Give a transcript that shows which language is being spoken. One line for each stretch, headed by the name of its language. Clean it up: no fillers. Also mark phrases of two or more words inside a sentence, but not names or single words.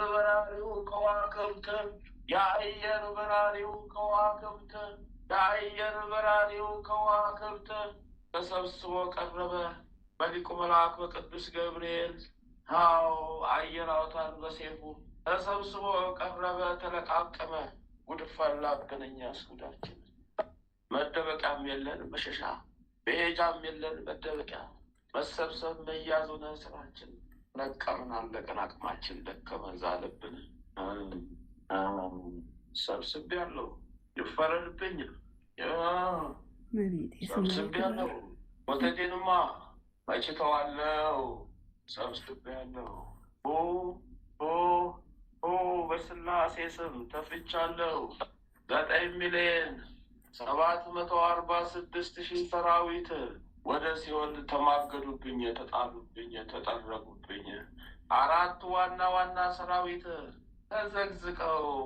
Amharic: በራሪው ከዋክብት የአየር በራሪው ከዋክብት የአየር በራሪው ከዋክብት ተሰብስቦ ቀረበ በሊቁ መልአክ በቅዱስ ገብርኤል። አዎ አየር አውታር በሴፉ ተሰብስቦ ቀረበ ተለቃቀመ። ጉድ ፈላብን እኛስ ጉዳችን። መደበቂያም የለን መሸሻ፣ መሄጃም የለን መደበቂያ። መሰብሰብ መያዝ ሆነ ስራችን። ለቀምን አለቀን አቅማችን ደከመ ዛለብን። ሰብስቤያለሁ ይፈረድብኝ ሰብስቤያለሁ ወተቴንማ መቼ ተዋለሁ ሰብስቤያለሁ። በስላሴ ስም ተፍቻለሁ 9,746,000 ሰራዊት ወደ ሲኦል ተማገዱብኝ ተጣሉብኝ ተጠረጉብኝ። 4 ዋና ዋና ሰራዊት ተዘግዝቀው